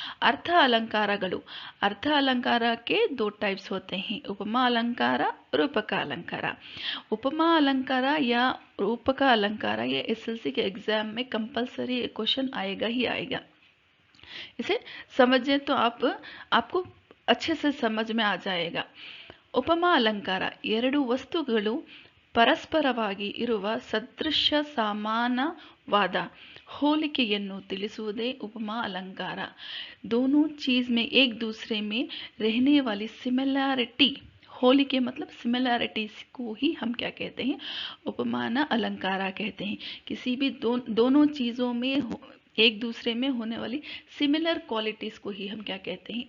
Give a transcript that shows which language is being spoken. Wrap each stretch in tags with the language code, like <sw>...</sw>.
<hi>अर्थ अलंकार के दो टाइप्स होते हैं, उपमा अलंकार, रूपक अलंकार। उपमा अलंकार या रूपक अलंकार ये एसएलसी के एग्जाम में कंपलसरी क्वेश्चन आएगा ही आएगा। इसे समझें तो आपको अच्छे से समझ में आ जाएगा।</hi> <kn>ಉಪಮಾ ಅಲಂಕಾರ ಎರಡು ವಸ್ತುಗಳು ಪರಸ್ಪರವಾಗಿ ಇರುವ ಸದೃಶ್ಯ ಸಮಾನವಾದ ಹೋಲಿಕೆಯನ್ನು ತಿಳಿಸುವುದೇ ಉಪಮಾ अलंकार।</kn> <hi>दोनों चीज में एक दूसरे में रहने वाली सिमिलैरिटी, होलिके मतलब सिमिलैरिटीज को ही हम क्या कहते हैं? उपमान अलंकार कहते हैं। किसी भी दोनों चीजों में एक दूसरे में होने वाली सिमिलर क्वालिटीज को ही हम क्या कहते हैं?</hi>